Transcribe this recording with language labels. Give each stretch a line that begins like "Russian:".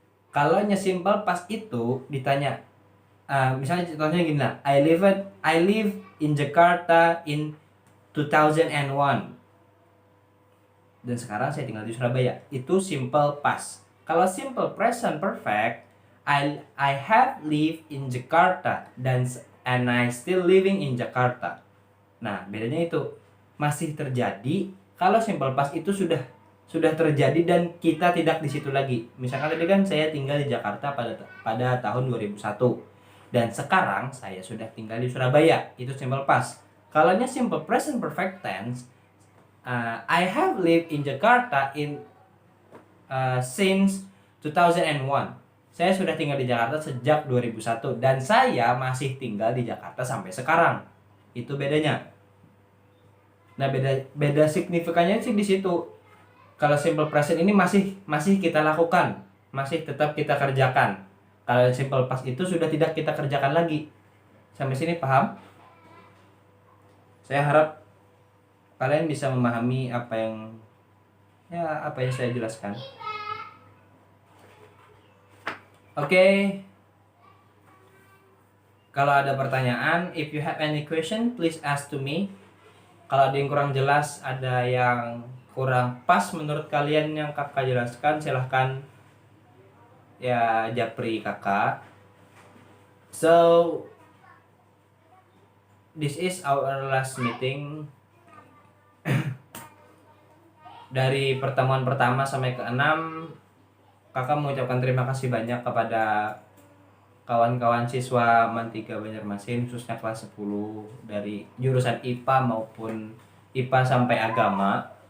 Indonesian: Kalau simple past itu ditanya, misalnya contohnya gini lah,
English: I live in Jakarta in 2001
Indonesian: dan sekarang saya tinggal di Surabaya. Itu simple past. Kalau
English: simple present perfect, I have lived in Jakarta and I still living in Jakarta.
Indonesian: Nah, bedanya itu masih terjadi kalau simple past itu sudah terjadi dan kita tidak di situ lagi. Misalkan tadi kan saya tinggal di Jakarta pada tahun 2001. Dan sekarang saya sudah tinggal di Surabaya. Itu simple past. Kalau
English: simple present perfect tense, I have lived in Jakarta since 2001.
Indonesian: Saya sudah tinggal di Jakarta sejak 2001 dan saya masih tinggal di Jakarta sampai sekarang. Itu bedanya. Nah, beda signifikannya sih di situ. Kalau simple present ini masih kita lakukan, masih tetap kita kerjakan. Kalau simple past itu sudah tidak kita kerjakan lagi. Sampai sini paham? Saya harap kalian bisa memahami apa yang saya jelaskan. Oke. Kalau ada pertanyaan,
English: if you have any question, please ask to me.
Indonesian: Kalau ada yang kurang jelas, ada yang kurang pas menurut kalian yang kakak jelaskan, silahkan ya japri kakak.
English: So this is our last meeting.
Indonesian: Dari pertemuan pertama sampai ke-6, kakak mengucapkan terima kasih banyak kepada kawan-kawan siswa MAN 3 Banjarmasin, khususnya kelas 10 dari jurusan IPA maupun IPA sampai agama.